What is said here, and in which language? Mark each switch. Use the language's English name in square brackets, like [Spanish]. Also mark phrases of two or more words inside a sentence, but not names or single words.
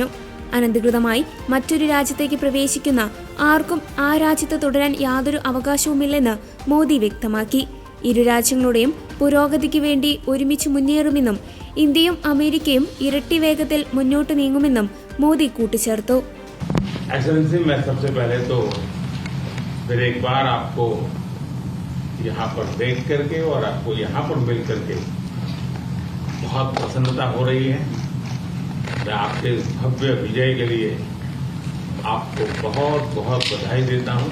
[Malayalam] അനധികൃതമായി മറ്റൊരു രാജ്യത്തേക്ക് പ്രവേശിക്കുന്ന ആർക്കും ആ രാജ്യത്ത് തുടരാൻ യാതൊരു അവകാശവുമില്ലെന്ന് മോദി വ്യക്തമാക്കി. ഇരു രാജ്യങ്ങളുടെയും പുരോഗതിക്ക് വേണ്ടി ഒരുമിച്ച് മുന്നേറുമെന്നും ഇന്ത്യയും അമേരിക്കയും ഇരട്ടി വേഗത്തിൽ മുന്നോട്ട് നീങ്ങുമെന്നും മോദി കൂട്ടിച്ചേർത്തു. [Hindi] एक्सेलेंसी, मैं सबसे पहले तो फिर एक बार आपको यहाँ पर देख करके और आपको यहाँ पर मिल करके बहुत प्रसन्नता हो रही है. मैं आपके भव्य विजय के लिए आपको बहुत बहुत बधाई देता हूँ.